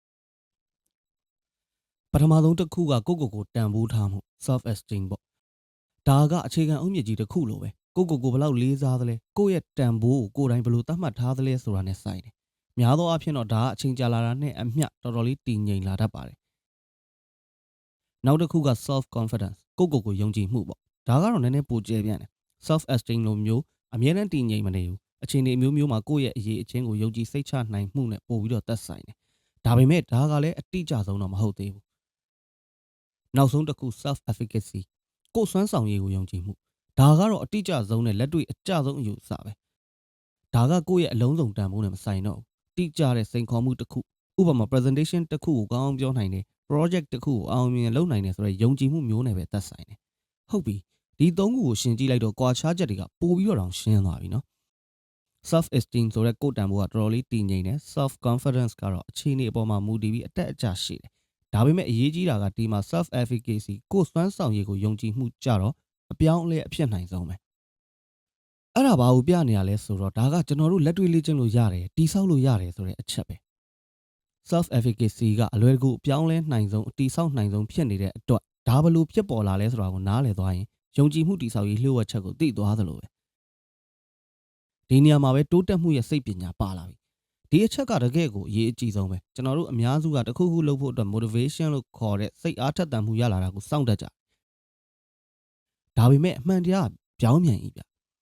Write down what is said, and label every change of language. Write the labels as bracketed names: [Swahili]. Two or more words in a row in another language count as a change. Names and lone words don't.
[Burmese] ပထမဆုံးတစ်ခုကကိုတန်ဖိုးထားမှု [English] self esteem [Burmese] ပေါ့ဒါကအခြေခံအုတ်မြစ်ကြီးတစ်ခုလိုပဲကိုဘယ်လောက်လေးစားသလဲကိုယ့်ရဲ့တန်ဖိုးကိုကိုယ်တိုင်ဘယ်လိုသတ်မှတ်ထားသလဲဆိုတာနဲ့ဆိုင်တယ်များသောအားဖြင့်တော့ဒါကအချိန်ကြာလာတာနဲ့အမျှတော်တော်လေးတည်ငြိမ်လာတတ်ပါတယ်နောက်တစ်ခုက [English] self confidence [Burmese] ကိုယုံကြည်မှုပေါ့ဒါကတော့နည်းနည်းပိုကျယ်ပြန့်တယ် [English] self esteem [Burmese] လိုမျိုးအမြဲတမ်းတည်ငြိမ်မနေဘူးအချိန်တွေ မျိုးမှာကိုယ့်ရဲ့အရေးအချင်းကိုယုံကြည်စိတ်ချနိုင်မှုနဲ့ပို့ပြီးတော့သက်ဆိုင်တယ်ဒါပေမဲ့ဒါကလည်းအတိအကျဆုံးတော့မဟုတ်သေးဘူးနောက်ဆုံးတစ်ခု [English] self efficacy [Burmese] ကိုယ်စွမ်းဆောင်ရည်ကိုယုံကြည်မှုဒါကတော့အတိအကျဆုံးနဲ့လက်တွေ့အကျဆုံးအယူအဆပဲဒါကကိုယ့်ရဲ့အလုံးစုံတန်ဖိုးနဲ့မဆိုင်တော့ဘူးတိကျ တဲ့စိန်ခေါ်မှုတစ်ခုဥပမာ presentation တစ်ခုကိုကောင်းအောင်ပြောနိုင်တယ် project တစ်ခုကိုအောင်မြင်လုပ်နိုင်တယ်ဆိုတော့ယုံကြည်မှုမျိုးနဲ့ပဲသက်ဆိုင်တယ်ဟုတ်ပြီဒီ၃ခုကိုရှင်းကြည့်လိုက်တော့ကွာခြားချက်တွေကပိုပြီးတော့ရှင်းသွားပြီနော် [English] self esteem [Burmese] ဆိုတဲ့ကို ယ်တန်ဖိုးကတော်တော်လေးတည်ငြိမ်တယ် [English] self confidence [Burmese] ကတော့အခြေအနေအပေါ်မှာမူတည်ပြီးအတက်အကျရှိတယ်ဒါပေမဲ့အရေးကြီးတာကဒီမှာ [English] self efficacy [Burmese] ကိုယ်စွမ်းဆောင်ရည်ကိုယုံကြည်မှုကြတော့အပြော င်းအလဲအဖြစ်နိုင်ဆုံးပဲအဲ့ဒါဘာကိုပြနေရလဲဆိုတော့ဒါကကျွန်တော်တို့လက်တွေ့လေ့ကျင့်လို့ရတယ်တိဆောက်လို့ရတယ်ဆိုတဲ့အချက်ပဲ [English] self efficacy [Burmese] ကအလွယ်တကူအပြောင်းလဲနိုင်ဆုံးအတိဆောက်နိုင်ဆုံးဖြစ်နေတဲ့အတွက်ဒါဘလို့ဖြစ်ပေါ်လာလဲဆိုတာကိုနားလည်သွားရင်ယုံကြည်မှုတိဆောက်ရေးလျှို့ဝှက်ချက်ကိုသိသွားသလိုပဲဒီနေရာမှာပဲတိုးတက်မှုရဲ့စိတ်ပညာပါလာပြီဒီအချက်ကတကယ်ကိုအရေးအကြီးဆုံးပဲကျွန်တော်တို့အများစုကတခုခုလုပ်ဖို့အတွက် motivation လို့ခေါ်တဲ့စိတ်အားထက်သန်မှုရလာတာကိုစောင့်တတ်ကြဒါပေမဲ့အမှန်တရားပြောင်းပြန်ဤဗျ